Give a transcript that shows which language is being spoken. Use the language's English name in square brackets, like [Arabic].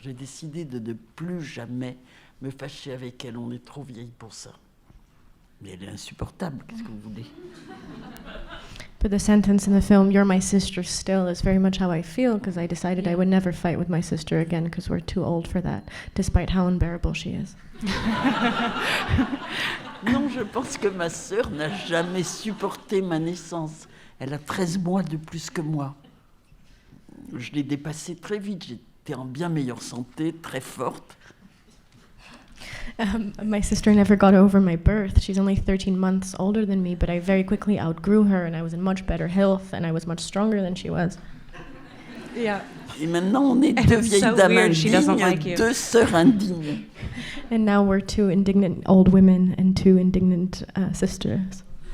[French] J'ai décidé de ne plus jamais me fâcher avec elle, on est trop vieille pour ça. Mais elle est insupportable, qu'est-ce que vous voulez? [English] But the sentence in the film, "You're my sister still," is very much how I feel, because I decided I would never fight with my sister again, because we're too old for that, despite how unbearable she is. [French] Non, je pense que ma sœur n'a jamais supporté ma naissance. Elle a 13 mois de plus que moi. Je l'ai dépassée très vite. J'étais en bien meilleure santé, très forte. [English] My sister never got over my birth. She's only 13 months older than me, but I very quickly outgrew her, and I was in much better health, and I was much stronger than she was. yeah. [French] Et maintenant, on est deux vieilles dames indignes, deux sœurs indignes. [English] And now we're two indignant old women and two indignant sisters.